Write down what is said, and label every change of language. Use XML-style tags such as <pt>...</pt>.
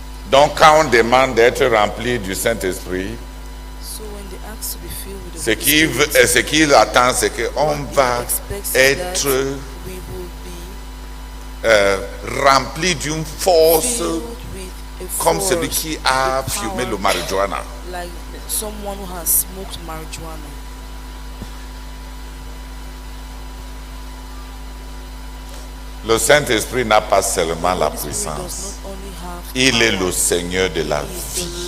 <fr>Donc quand on demande d'être rempli du Saint-Esprit, ce qu'il attend, c'est qu'on va être rempli d'une force comme celui qui a fumé le marijuana.</fr> <en>Like someone who has smoked marijuana.</en> <fr>Le Saint-Esprit n'a pas seulement la puissance, il est le Seigneur de la vie.</fr>